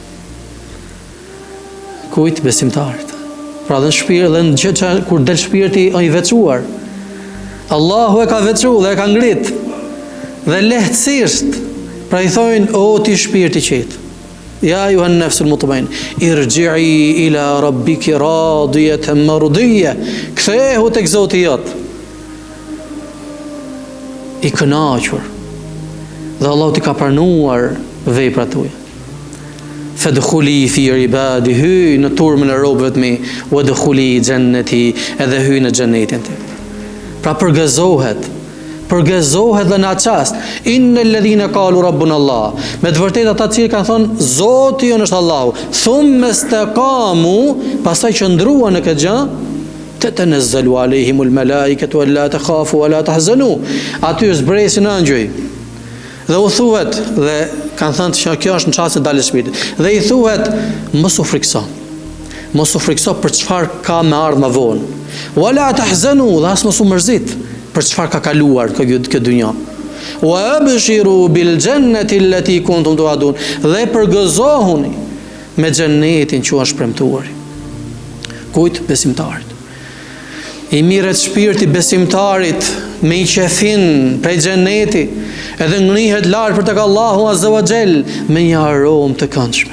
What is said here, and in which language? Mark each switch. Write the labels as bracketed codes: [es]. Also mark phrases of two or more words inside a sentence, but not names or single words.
[sq] Kujt besimtarit. Pra dhe në shpirt, dhe në gjë kur del shpirti i veçuar. Allahu e ka veçuar dhe e ka ngrit. Dhe lehtësisht, pra i thojnë, o ti shpirt i qetë. [ar] يا أيتها النفس المطمئنة ارجعي إلى ربك راضية مرضية. [sq] Kthehu tek Zoti jot. I kënaqur. Dhe Allahu t'i ka pranuar veprat tuaja. [ar] فادخلي في عبادي, [sq] hy në turmën e robëve të mi, [ar] وادخلي جنتي, [sq] edhe hy në xhenetin tim. Pra përgëzohet dhe në atë çast. [ar] إن الذين قالوا ربنا الله. [sq] Me të vërtetë ata që kanë thonë Zoti jon është Allahu. [ar] ثم استقاموا, [sq] pastaj qëndruan në këtë gjë, [ar] تتنزل عليهم الملائكة ألا تخافوا ولا تحزنوا. [sq] Aty zbresin ëngjëj. Dhe u thuhet, dhe kanë thënë se kjo është në çast të daljes shpirtit. Dhe i thuhet, mos u frikso. Mos u frikso për çfarë ka me ardhmë më vonë. [ar] ولا تحزنوا, [sq] dhe as mos u mërzit për çfarë ka kaluar këtë dynjë. [ar] وأبشروا بالجنة التي كنتم توعدون. [sq] Dhe përgëzohuni me xhenetin që është premtuar. Kujt? Besimtarit. I mirët shpirti besimtarit me i qefin prej xheneti, edhe ngrihet lart për tek Allahu [ar] عز وجل [sq] me një aromë të këndshme.